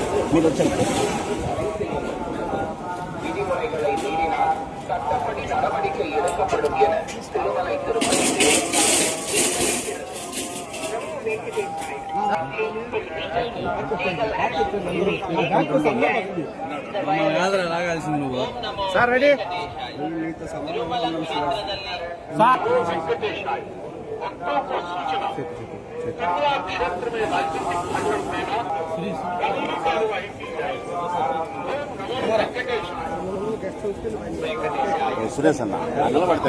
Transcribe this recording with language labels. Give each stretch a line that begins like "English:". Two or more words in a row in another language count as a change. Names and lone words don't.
Telugu: మీరు వచ్చారు.
Tamil: விதிமுறைகளை மீறினால் சட்டப்படி நடவடிக்கை எடுக்கப்படும் என திருமலை திருப்பதி
Telugu: సార్ రెడీ సార్ సురేష్ అన్న అన్నలు పడతాయి